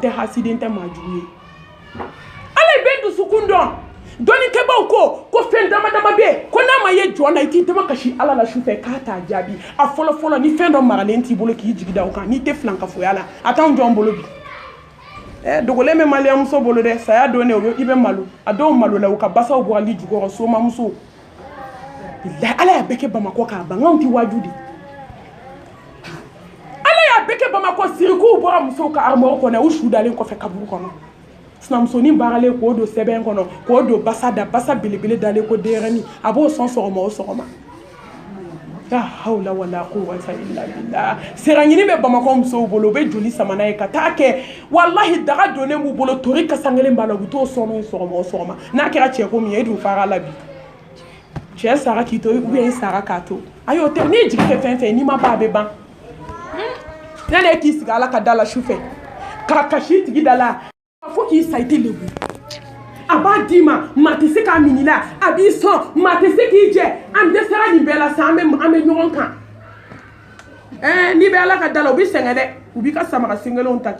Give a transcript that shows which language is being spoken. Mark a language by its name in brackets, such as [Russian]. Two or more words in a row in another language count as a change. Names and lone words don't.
[Bambara] tɛ hasiden tɛ maa jugu ye ala ye bɛ dusukun dɔn dɔnnikɛbaw ko fɛn dama dama bɛ yen ko n'a ma ye jɔn na i t'i dama kasi ala la sufɛ k'a t'a jaabi a fɔlɔ fɔlɔ ni fɛn dɔ maralen t'i bolo k'i jigi da o kan n'i tɛ filankafoya la a t'anw jɔn bolo bi dogolen bɛ maliyɛnmuso bolo dɛ saya don ne i bɛ malo a dɔw malo la u ka basaw bɔrali jukɔrɔ somamuso ala y'a bɛɛ kɛ bamakɔ k'a ban anw tɛ waaju de ala y'a bɛɛ kɛ bamakɔ sirikuw bɔra musow ka armoire kɔnɔ u su dalen kɔfɛ kaburu kɔnɔ sinamusonin baaralen k'o don sɛbɛn kɔnɔ k'o don basa belebele dalen ko denyɛrɛnin a b'o sɔn sɔgɔma o sɔgɔma [Arabic] لا حول ولا قوة إلا بالله [Bambara] seraɲini bɛ bamakɔ musow bolo u bɛ joli samana ye ka taa kɛ wallahi daga donnen b'u bolo tori kasankelen b'a la u bɛ t'o sɔn n'o ye sɔgɔma o sɔgɔma n'a kɛra cɛ ko min ye e dun fara la bi cɛ sara k'i to ubiyɛn i sara k'a to ayi o tɛ n'i jigi tɛ fɛn fɛn n'i ma ban a bɛ ban ne ne k'i sigi ala ka da la sufɛ k'a kasi tigi da la fo k'i sa i tɛ lebu a b'a d'i ma maa tɛ se k'a minɛ i la a b'i sɔn maa tɛ se k'i jɛ an dɛsɛra nin bɛɛ la sa an bɛ ɲɔgɔn kan n'i bɛ ala ka da la u bɛ sɛgɛn dɛ u b'i ka samara senkelenw ta